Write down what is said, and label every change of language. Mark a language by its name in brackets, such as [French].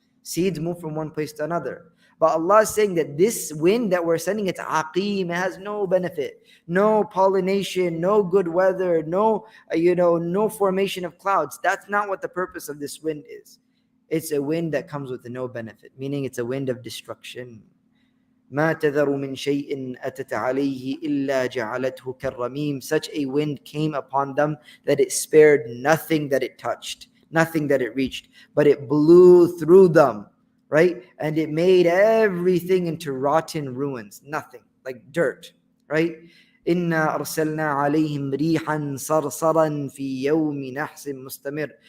[English] Seeds move from one place to another. But Allah is saying that this wind that we're sending, it's aqim, it has no benefit, no pollination, no good weather, no formation of clouds. That's not what the purpose of this wind is. It's a wind that comes with no benefit, meaning it's a wind of destruction. [Arabic] ما تذر من شيء أتت عليه إلا جعلته كالرميم. [English] Such a wind came upon them that it spared nothing that it touched, nothing that it reached, but it blew through them, right? And it made everything into rotten ruins, nothing, like dirt, right? [Arabic] إِنَّا أَرْسَلْنَا عَلَيْهِمْ رِيحًا صَرْصَرًا فِي يَوْمِ نَحْسٍ مُسْتَمِرٍ.